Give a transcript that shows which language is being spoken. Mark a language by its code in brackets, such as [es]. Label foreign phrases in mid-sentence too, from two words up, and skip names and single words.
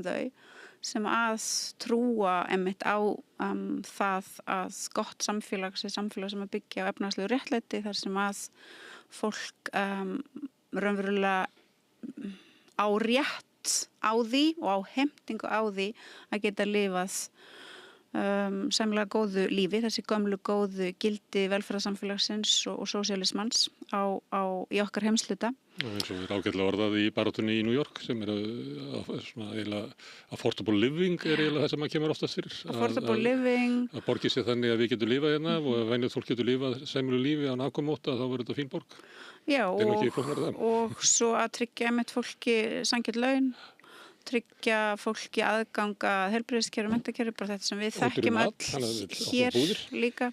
[is] þau sem að trúa einmitt á það að gott samfélag sé samfélag sem að byggja á efnahagslegu réttlæti þar sem að fólk raunverulega á rétt á því og á heimtingu á því að geta lifað sæmilega góðu lífi, þessi gömlu góðu gildi velferðarsamfélagsins og sósíalismans í okkar heimshluta. Eins og ágætlega orðað í baráttunni í New York sem svona eiginlega [en] affordable living [is] eiginlega það sem maður kemur oftast fyrir. [en] Affordable living. [is] Að borgi sér þannig að við getum lifað hérna og að venjulegt fólk getur lifað sæmilegu lífi án afkomóta þá verður þetta fín borg. Já, og svo að tryggja einmitt fólki sanngjarn laun, tryggja fólki aðganga heilbrigðiskerfi, menntakerfi, bara þetta sem við þekkjum öll hér líka.